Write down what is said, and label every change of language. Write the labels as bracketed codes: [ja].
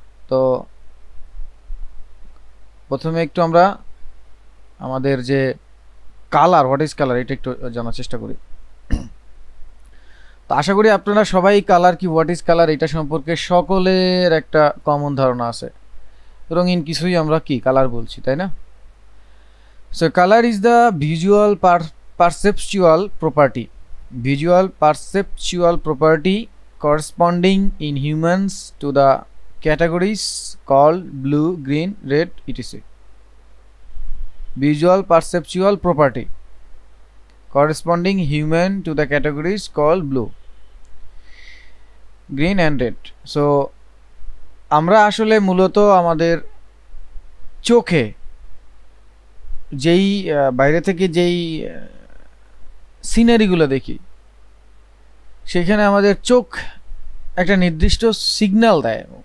[bn] তো প্রথমে একটু আমরা আমাদের যে কালার, [en] what is colour, [bn] এটা একটু জানার চেষ্টা করি। তো আশা করি আপনারা সবাই কালার কি, [en] what is colour, [bn] এটা সম্পর্কে সকলের একটা কমন ধারণা আছে। রঙিন কিছুই আমরা কি কালার বলছি, তাই না? [en] So colour is the visual perceptual property, visual perceptual property corresponding in humans to the categories called blue, green, red, etc. Visual perceptual property corresponding human to the categories called blue, green and red. [bn] So আমরা আসলে মূলত আমাদের চোখে যেই বাইরে থেকে যেই সিনারিগুলো দেখি, সেখানে আমাদের চোখ একটা নির্দিষ্ট সিগন্যাল দেয়।